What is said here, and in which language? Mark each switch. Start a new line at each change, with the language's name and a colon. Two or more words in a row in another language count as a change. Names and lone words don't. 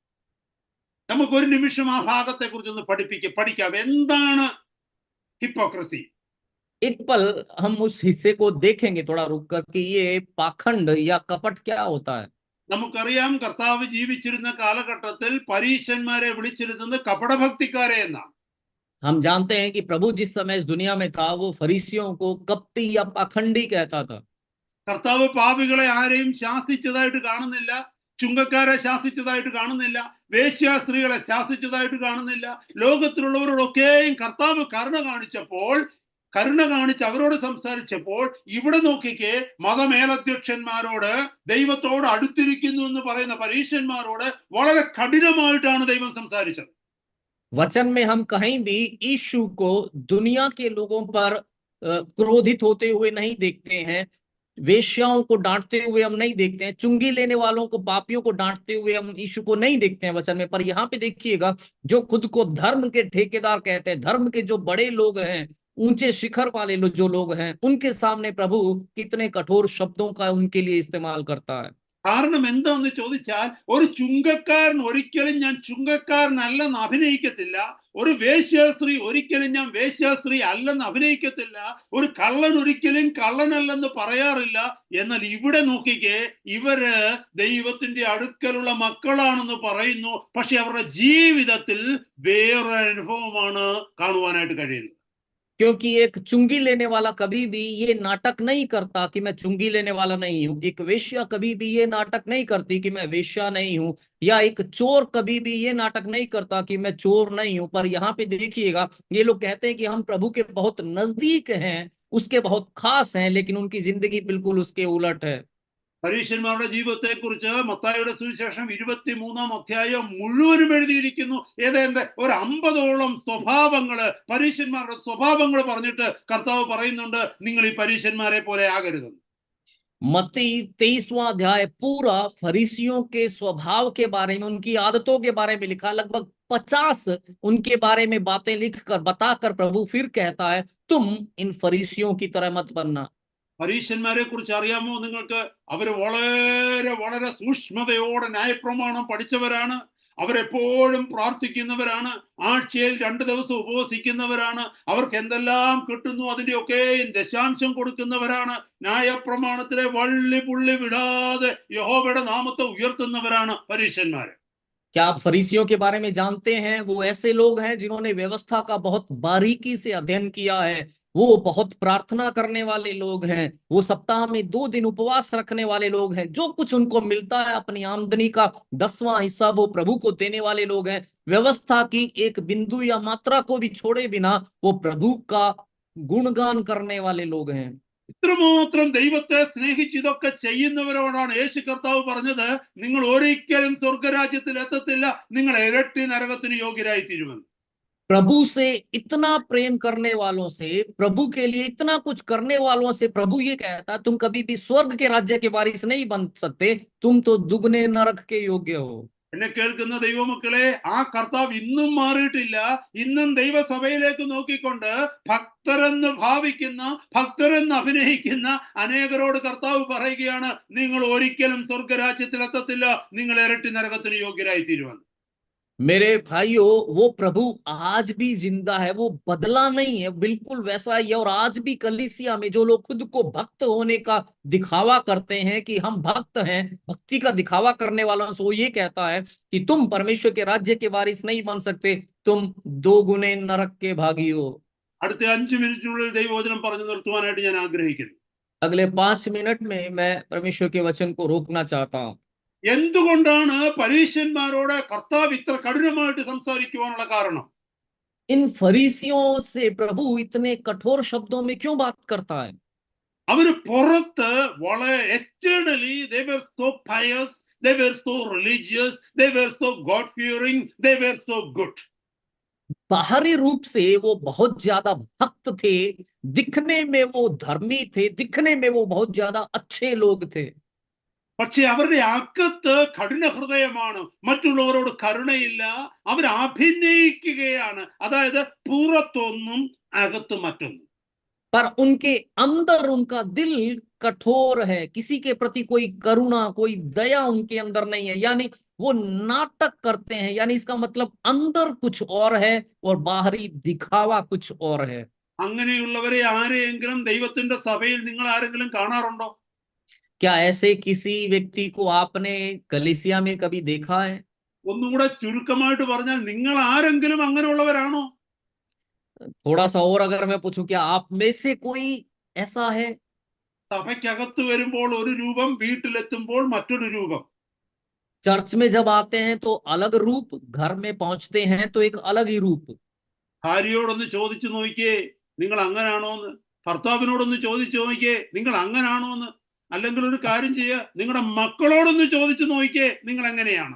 Malayalam: നമുക്ക് ഒരു നിമിഷം ആ ഭാഗത്തെ കുറിച്ചൊന്ന് പഠിക്കാം. എന്താണ് ഹിപ്പോക്രസി?
Hindi: एक पल हम उस हिस्से को देखेंगे थोड़ा रुक कर कि ये पाखंड या कपट क्या होता है।
Malayalam: നമുക്കറിയാം കർത്താവ് ജീവിച്ചിരുന്ന കാലഘട്ടത്തിൽ പരീശന്മാരെ വിളിച്ചിരുന്നത് കപടഭക്തിക്കാരെ എന്നാണ്.
Hindi: हम जानते हैं कि प्रभु जिस समय इस दुनिया में था वो फरीसियों को कपटी या पाखंडी कहता था।
Malayalam: കർത്താവ് പാപികളെ ആരെയും ശാസിച്ചതായിട്ട് കാണുന്നില്ല, ചുങ്കക്കാരെ ശാസിച്ചതായിട്ട് കാണുന്നില്ല, വേശ്യാസ്ത്രീകളെ ശാസിച്ചതായിട്ട് കാണുന്നില്ല. ലോകത്തിലുള്ളവരോടൊക്കെയും കർത്താവ് കരുണ കാണിച്ച് അവരോട് സംസാരിച്ചപ്പോൾ ഇവിടെ നോക്കിക്കേ, മതമേലധ്യക്ഷന്മാരോട്, ദൈവത്തോട് അടുത്തിരിക്കുന്നു എന്ന് പറയുന്ന പരീശന്മാരോട് വളരെ കഠിനമായിട്ടാണ് ദൈവം സംസാരിച്ചത്.
Hindi: वचन में हम कहीं भी यीशु को दुनिया के लोगों पर क्रोधित होते हुए नहीं देखते हैं, वेश्याओं को डांटते हुए हम नहीं देखते हैं, चुंगी लेने वालों को, पापियों को डांटते हुए हम यीशु को नहीं देखते हैं वचन में। पर यहाँ पे देखिएगा, जो खुद को धर्म के ठेकेदार कहते हैं, धर्म के जो बड़े लोग हैं, ऊंचे शिखर वाले जो लोग हैं, उनके सामने प्रभु कितने कठोर शब्दों का उनके लिए इस्तेमाल करता है।
Malayalam: കാരണം എന്താന്ന് ചോദിച്ചാൽ, ഒരു ചുങ്കക്കാരൻ ഒരിക്കലും ഞാൻ ചുങ്കക്കാരനല്ലെന്ന് അഭിനയിക്കത്തില്ല, ഒരു വേശ്യാസ്ത്രീ ഒരിക്കലും ഞാൻ വേശ്യാസ്ത്രീ അല്ലെന്ന് അഭിനയിക്കത്തില്ല, ഒരു കള്ളൻ ഒരിക്കലും കള്ളനല്ലെന്ന് പറയാറില്ല. എന്നാൽ ഇവിടെ നോക്കിക്കേ, ഇവര് ദൈവത്തിന്റെ അടുക്കലുള്ള മക്കളാണെന്ന് പറയുന്നു, പക്ഷെ അവരുടെ ജീവിതത്തിൽ വേറെ അനുഭവമാണ് കാണുവാനായിട്ട് കഴിയുന്നത്.
Hindi: क्योंकि एक चुंगी लेने वाला कभी भी ये नाटक नहीं करता कि मैं चुंगी लेने वाला नहीं हूं, एक वेश्या कभी भी ये नाटक नहीं करती कि मैं वेश्या नहीं हूं, या एक चोर कभी भी ये नाटक नहीं करता कि मैं चोर नहीं हूं। पर यहाँ पे देखिएगा, ये लोग कहते हैं कि हम प्रभु के बहुत नजदीक हैं, उसके बहुत खास हैं, लेकिन उनकी जिंदगी बिल्कुल उसके उलट है।
Malayalam: പരീശന്മാരുടെ ജീവിതത്തെ കുറിച്ച് മത്തായിയുടെ സുവിശേഷം 23-ാം അധ്യായം മുഴുവനും എഴുതിയിരിക്കുന്നു. ഏതാണ്ട് ഒരു 50ഓളം സ്വഭാവങ്ങള്, പരീശന്മാരുടെ സ്വഭാവങ്ങൾ പറഞ്ഞിട്ട് കർത്താവ് പറയുന്നുണ്ട്, നിങ്ങൾ ഈ പരീശന്മാരെ പോലെ ആകരുതെന്ന്.
Hindi: मत्ती 23वां अध्याय पूरा फरीसियों के स्वभाव के बारे में, उनकी आदतों के बारे में लिखा। लगभग 50 उनके बारे में बातें लिखकर बताकर प्रभु फिर कहता है, तुम इन फरीसियों की तरह मत बनना।
Malayalam: പരീശന്മാരെ കുറിച്ച് അറിയാമോ നിങ്ങൾക്ക്? അവര് വളരെ വളരെ സൂക്ഷ്മതയോടെ ന്യായപ്രമാണം പഠിച്ചവരാണ്. അവരെപ്പോഴും പ്രാർത്ഥിക്കുന്നവരാണ്, ആഴ്ചയിൽ 2 ദിവസം ഉപവസിക്കുന്നവരാണ്, അവർക്ക് എന്തെല്ലാം കിട്ടുന്നു അതിന്റെയൊക്കെയും ദശാംശം കൊടുക്കുന്നവരാണ്, ന്യായപ്രമാണത്തിലെ വള്ളി പുള്ളി വിടാതെ യഹോവയുടെ നാമത്തെ ഉയർത്തുന്നവരാണ് പരീശന്മാര്.
Hindi: क्या आप फरीसियों के बारे में जानते हैं? वो ऐसे लोग हैं जिन्होंने व्यवस्था का बहुत बारीकी से अध्ययन किया है, वो बहुत प्रार्थना करने वाले लोग हैं, वो सप्ताह में 2 दिन उपवास रखने वाले लोग हैं, जो कुछ उनको मिलता है अपनी आमदनी का 10वां हिस्सा वो प्रभु को देने वाले लोग हैं। व्यवस्था की एक बिंदु या मात्रा को भी छोड़े बिना वो प्रभु का गुणगान करने वाले लोग हैं।
Malayalam: ഇത്രമാത്രം ദൈവത്തെ സ്നേഹിച്ച് ഇതൊക്കെ ചെയ്യുന്നവരോടാണ് യേശു കർത്താവ് പറഞ്ഞത്, നിങ്ങൾ ഒരിക്കലും സ്വർഗരാജ്യത്തിൽ എത്തത്തില്ല, നിങ്ങൾ ഇരട്ടി നരകത്തിന് യോഗ്യരായി തീരുമെന്ന്.
Hindi: प्रभु से इतना प्रेम करने वालों से, प्रभु के लिए इतना कुछ करने वालों से प्रभु ये कहता, तुम कभी भी स्वर्ग के राज्य के वारिस नहीं बन सकते, तुम तो दुगने नरक के योग्य हो।
Malayalam: എന്നെ കേൾക്കുന്ന ദൈവമക്കളെ, ആ കർത്താവ് ഇന്നും മാറിയിട്ടില്ല. ഇന്നും ദൈവസഭയിലേക്ക് നോക്കിക്കൊണ്ട് ഭക്തരെന്ന് ഭാവിക്കുന്ന, ഭക്തരെന്ന് അഭിനയിക്കുന്ന അനേകരോട് കർത്താവ് പറയുകയാണ്, നിങ്ങൾ ഒരിക്കലും സ്വർഗരാജ്യത്തിൽ എത്തത്തില്ല, നിങ്ങൾ ഇരട്ടി നരകത്തിന് യോഗ്യരായി തീരുമെന്ന്.
Hindi: मेरे भाइयों, वो प्रभु आज भी जिंदा है, वो बदला नहीं है, बिल्कुल वैसा ही है। और आज भी कलीसिया में जो लोग खुद को भक्त होने का दिखावा करते हैं कि हम भक्त हैं, भक्ति का दिखावा करने वालों से वो ये कहता है कि तुम परमेश्वर के राज्य के वारिस नहीं बन सकते, तुम दो गुने नरक के भागी हो।
Malayalam: അടുത്ത 5 മിനിറ്റിനുള്ളിൽ ദൈവവചനം പറഞ്ഞു നിർത്തുവാനായിട്ട് ഞാൻ ആഗ്രഹിക്കുന്നു.
Hindi: अगले 5 मिनट में मैं परमेश्वर के वचन को रोकना चाहता हूँ।
Malayalam: എന്തുകൊണ്ടാണ് പരീശന്മാരോട് കർത്താവ് ഇത്ര കഠിനമായിട്ട് സംസാരിക്കുവാനുള്ള കാരണം?
Hindi: इन फरीसियों से प्रभु इतने कठोर शब्दों में क्यों बात करता है?
Malayalam: അവര് പുറത്ത് വളരെ
English: externally they were so pious, they were so religious, they were so God fearing, they were so good.
Hindi: बाहरी रूप से वो बहुत ज्यादा भक्त थे, दिखने में वो धर्मी थे, दिखने में वो बहुत ज्यादा अच्छे लोग थे,
Malayalam: പക്ഷെ അവരുടെ അകത്ത് കഠിന ഹൃദയമാണ്, മറ്റുള്ളവരോട് കരുണയില്ല, അവർ അഭിനയിക്കുകയാണ്. അതായത് പുറത്തൊന്നും അകത്ത് മറ്റൊന്നും.
Hindi: पर उनके अंदर उनका दिल कठोर है, किसी के प्रति कोई करुणा, कोई दया उनके अंदर नहीं है। यानी वो नाटक करते हैं, यानी इसका मतलब अंदर कुछ और है और बाहरी दिखावा कुछ और है।
Malayalam: അങ്ങനെയുള്ളവരെ ആരെയെങ്കിലും ദൈവത്തിന്റെ സഭയിൽ നിങ്ങൾ ആരെങ്കിലും കാണാറുണ്ടോ?
Hindi: क्या ऐसे किसी व्यक्ति को आपने कलीसिया में कभी देखा है?
Malayalam: ഒന്നും കൂടെ ചുരുക്കമായിട്ട് പറഞ്ഞാൽ, നിങ്ങൾ ആരെങ്കിലും അങ്ങനെയുള്ളവരാണോ?
Hindi: थोड़ा सा और अगर मैं पूछूं, क्या आप में से कोई ऐसा है?
Malayalam: സഭയ്ക്കകത്ത് വരുമ്പോൾ ഒരു രൂപം, വീട്ടിലെത്തുമ്പോൾ മറ്റൊരു രൂപം.
Hindi: चर्च में जब आते हैं तो अलग रूप, घर में पहुंचते हैं तो एक अलग ही रूप।
Malayalam: ഭാര്യയോടൊന്ന് ചോദിച്ചു നോക്കിയേ, നിങ്ങൾ അങ്ങനാണോന്ന്. ഭർത്താവിനോടൊന്ന് ചോദിച്ചു നോക്കിയേ, നിങ്ങൾ അങ്ങനാണോന്ന്. അല്ലെങ്കിൽ ഒരു കാര്യം ചെയ്യുക, നിങ്ങളുടെ മക്കളോടൊന്ന് ചോദിച്ചു നോക്കിയേ, നിങ്ങൾ എങ്ങനെയാണ്.